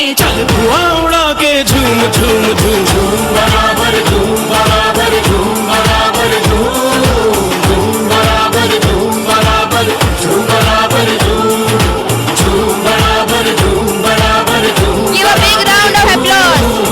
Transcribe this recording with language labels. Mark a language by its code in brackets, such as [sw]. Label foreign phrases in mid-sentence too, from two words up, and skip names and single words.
[hi] चल धुआं उड़ा के झूम झूम झूम झूम बराबर झूम बराबर झूम बराबर झूम झूम बराबर झूम बराबर झूम बराबर झूम झूम बराबर झूम बराबर झूम [en] Give a big round of applause.